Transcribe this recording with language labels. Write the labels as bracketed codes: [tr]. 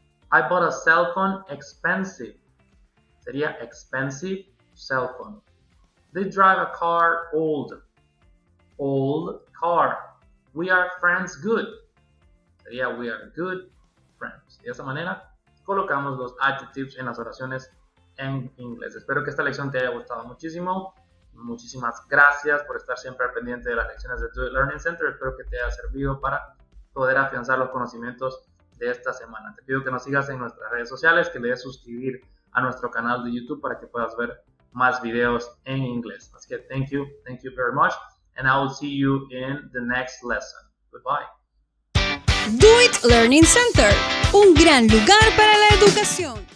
[en] I bought a cell phone expensive. [es] Sería [en] expensive cell phone. They drive a car old. Old car. We are friends good. [es] Sería [en] we are good friends. [es] De esa manera colocamos los adjectives en las oraciones en inglés. Espero que esta lección te haya gustado muchísimo. Muchísimas gracias por estar siempre al pendiente de las lecciones de Do It Learning Center. Espero que te haya servido para poder afianzar los conocimientos de esta semana. Te pido que nos sigas en nuestras redes sociales, que le des suscribir a nuestro canal de YouTube para que puedas ver más videos en inglés. Así que [en] thank you very much, and I will see you in the next lesson. Goodbye. [es] Do It Learning Center, un gran lugar para la educación.